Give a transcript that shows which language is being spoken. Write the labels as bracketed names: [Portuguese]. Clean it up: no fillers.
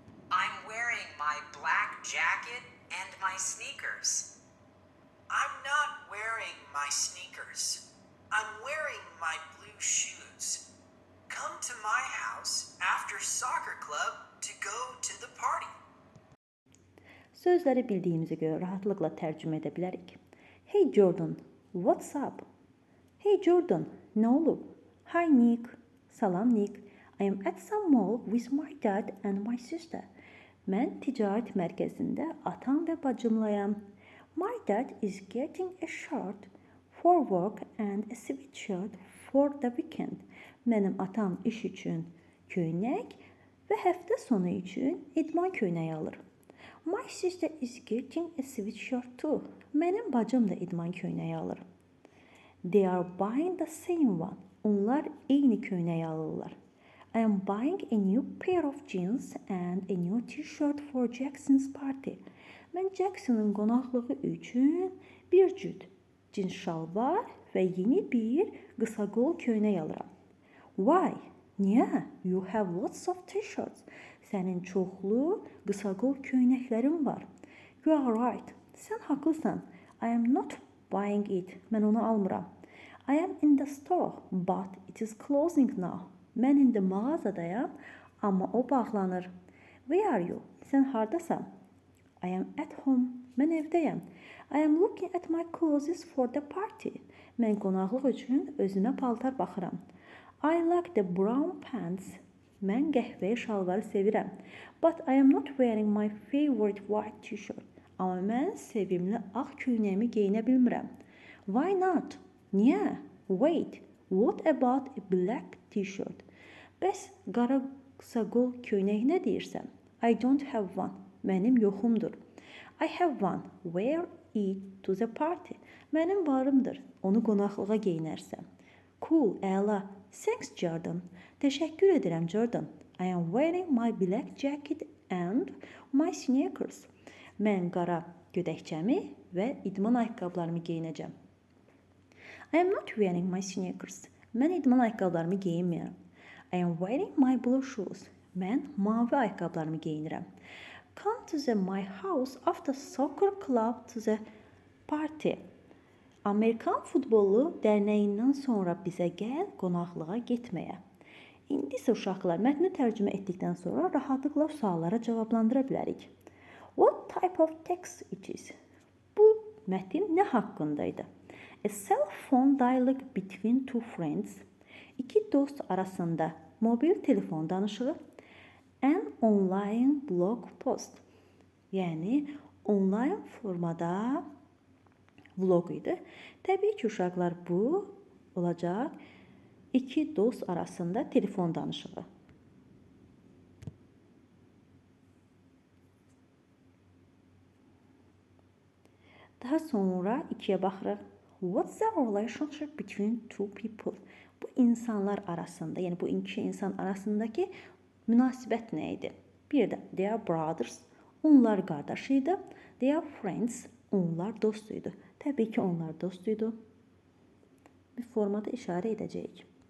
[English] I'm wearing my black jacket and my sneakers. I'm not wearing my sneakers. I'm wearing my blue shoes. Come to my house after soccer club to go to the party. [Azerbaijani] Sözləri bildiyimizə görə rahatlıqla tərcümə edə bilərik. [English] Hey Jordan, what's up? Hey Jordan, [Azerbaijani] nə olub? [English] Hi Nick, salam Nick. I am at some mall with my dad and my sister. [Azerbaijani] Mən ticarət mərkəzində atam və bacımlayam. [English] My dad is getting a shirt for work and a sweatshirt for the weekend. [Azerbaijani] Mənim atam iş üçün köynək və həftə sonu üçün idman köynəyi alır. [English] My sister is getting a sweatshirt too. [Azerbaijani] Mənim bacım da idman köynəyi alır. [English] They are buying the same one. [Azerbaijani] Onlar eyni köynəyi alırlar. [English] I am buying a new pair of jeans and a new t-shirt for Jackson's party. [Azerbaijani] Mən Jackson'ın qonaqlığı üçün bir cüt cins şalvar və yeni bir qısa qol köynək alıram. [English] Why? [Azerbaijani] Niyə? [English] You have lots of t-shirts. [Azerbaijani] Sənin çoxlu qısa qol köynəklərin var. [English] You are right. [Azerbaijani] Sən haqlısan. [English] I am not buying it. [Azerbaijani] Mən onu almıram. [English] I am in the store, but it is closing now. [Azerbaijani] Mən indi mağazadayam, amma o bağlanır. [English] Where are you? [Azerbaijani] Sən hardasan? [English] I am at home. [Azerbaijani] Mən evdəyəm. [English] I am looking at my clothes for the party. [Azerbaijani] Mən qonaqlıq üçün özümə paltar baxıram. [English] I like the brown pants. [Azerbaijani] Mən qəhvəyi şalvarı sevirəm. [English] But I am not wearing my favorite white t-shirt. [Azerbaijani] Amma mən sevimli ağ köynəyimi geyinə bilmirəm. [English] Why not? [Azerbaijani] Niyə? [English] Wait, what about a black t-shirt? [Azerbaijani] Bəs qara qısa qol köynək nə deyirsən? [English] I don't have one. [Azerbaijani] Mənim yoxumdur. [English] I have one. Wear it to the party. [Azerbaijani] Mənim varımdır. Onu qonaqlığa geyinərsən. Cool, əla. Thanks, Jordan. Təşəkkür edirəm, Jordan. [English] I am wearing my black jacket and my sneakers. [Azerbaijani] Mən qara gödəkçəmi və idman ayaqqabılarımı geyinəcəm. [English] I am not wearing my sneakers. [Azerbaijani] Mən idman ayaqqabılarımı geyinmirəm. [English] I am wearing my blue shoes. [Azerbaijani] Mən mavi ayaqqabılarımı geyinirəm. [English] Come to my house after soccer club to the party. [Azerbaijani] Amerikan futbolu dərnəyindən sonra bizə gəl qonaqlığa getməyə. İndi isə uşaqlar mətni tərcümə etdikdən sonra rahatlıqla suallara cavablandıra bilərik. [English] What type of text it is? [Azerbaijani] Bu mətin nə haqqındaydı? [English] A cell phone dialogue between two friends. [Azerbaijani] İki dost arasında mobil telefon danışığı. [English] An online blog post. [Azerbaijani] Yəni onlayn formada vlog idi. Təbii ki, uşaqlar bu olacaq iki dost arasında telefon danışığı. Daha sonra ikiyə baxırıq. [English] What's the relationship between two people? [Azerbaijani] Bu insanlar arasında, yəni bu iki insan arasındakı münasibət nə idi? Bir də [English] they are brothers, [Azerbaijani] onlar qardaş idi. [English] They are friends, [Azerbaijani] onlar dost idi. Təbii ki, onlar dost idi. Bir formada işarə edəcəyik.